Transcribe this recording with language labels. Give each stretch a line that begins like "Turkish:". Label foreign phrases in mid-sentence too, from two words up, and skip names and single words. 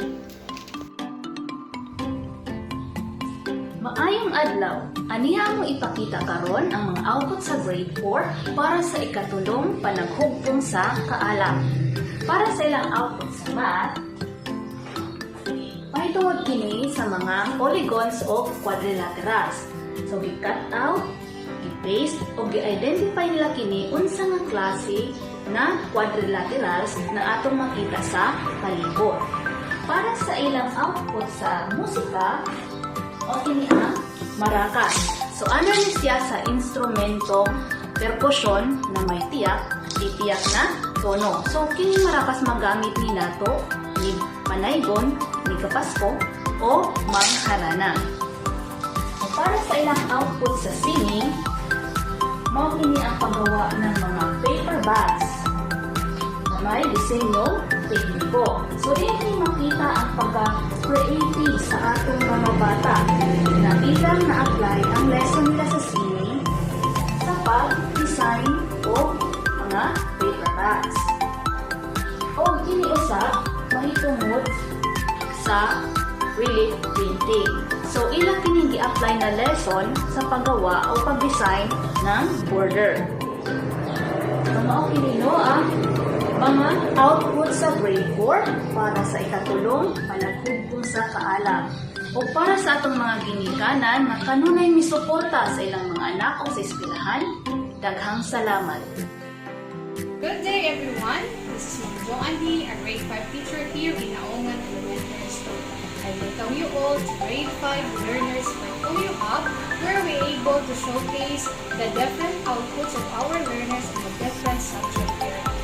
Cebuano: Maayong adlaw, aniha mo ipakita karon ang mga output sa grade 4 para sa ikatulong panaghugpong sa kaalam. Para sa ilang output sa math, mahitungod kini sa mga polygons o quadrilaterals. So, gi-cut out, i-paste, o gi-identify nila kini unsa nga klase na quadrilaterals na atong makita sa palibot. Para sa ilang output sa musika, o kini ang maracas. So, ano ni siya sa instrumentong percussion
Filipino: na may titiyak na tono.
Cebuano: So, kini maracas magamit ni nato ni panaygon, ni kapasko, o mangharana. So, para sa ilang output sa singing, mao kini ang
Filipino: paggawa ng mga
English: paper bags
Filipino: na may disenyo tekniko.
Cebuano: So,
Filipino: hindi makita
Cebuano: ang pagka-creative sa atong mga bata na bilang na-apply ang lesson nila sa singing sa pag-design o mga paper bags. O kiniusap, mahitungod sa relief printing. So, ilang kini gi-apply na lesson sa
Filipino: paggawa o pag-design ng border.
Cebuano: So, mao kini ang mga output sa grade 4 para sa ikatulong panaghugpong sa kaalam o para sa atong mga ginikanan na kanunay misuporta sa ilang mga anak o sa eskwelahan. Daghang salamat.
English: Good day everyone. This is Ma'am Joandy, a grade 5 teacher here in Naungan Elementary School. I welcome you all to grade 5 Learners Portfolio Hub, where we're able to showcase the different outputs of our learners in the different subject areas.